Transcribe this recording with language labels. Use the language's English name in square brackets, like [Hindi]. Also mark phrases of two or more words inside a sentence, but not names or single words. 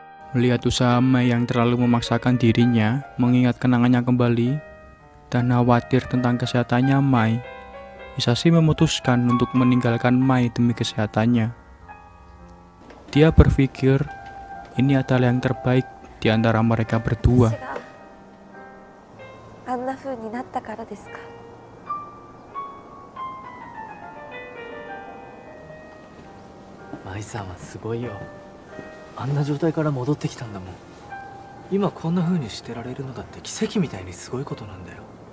[Indonesian] Melihat usaha Mai yang terlalu memaksakan dirinya mengingat kenangannya kembali dan khawatir tentang kesehatannya Mai, Hisashi memutuskan untuk meninggalkan Mai demi kesehatannya. Dia berpikir ini adalah yang terbaik di antara mereka berdua. [Japanese] あんな風になったからですか。舞さんはすごいよ。あんな状態から戻ってきたんだもん。今こんな風にしてられるのだって奇跡みたいにすごいことなんだよ。